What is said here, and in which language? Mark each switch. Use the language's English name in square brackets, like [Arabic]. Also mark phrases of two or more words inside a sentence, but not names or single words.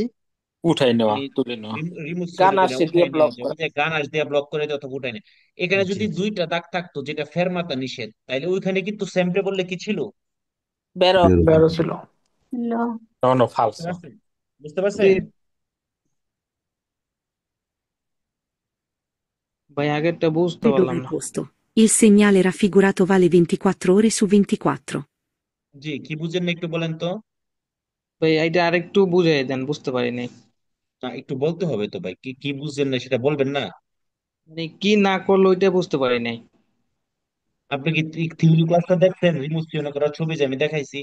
[Bangla] উঠাই নেওয়া তুলে নেওয়া Ganache দিয়ে block করা। গানাশ দিয়ে ব্লক করে দেয় অথবা উঠায় না। এখানে যদি দুইটা দাগ থাকতো যেটা ফেরমাতা নিষেধ, তাইলে ওইখানে কিন্তু সেমপ্রে বললে কি ছিল? [Italian] Vero. [Bangla] ছিল [Italian] no falso [Bangla] বুঝতে পারছেন? [Italian] Vedo il posto. Il segnale raffigurato vale 24 ore su 24. [Bangla] জি, কি বুঝেন না একটু বলেন তো। ভাই এটা আরেকটু বুঝাই দেন, বুঝতে পারি নাই। না, একটু বলতে হবে তো ভাই, কি কি বুঝছেন না সেটা বলবেন না। মানে কি না করলো ওইটা বুঝতে পারি নাই। আপনি কি থিওরি ক্লাসটা দেখছেন? রিমোশন করার ছবি যে আমি দেখাইছি,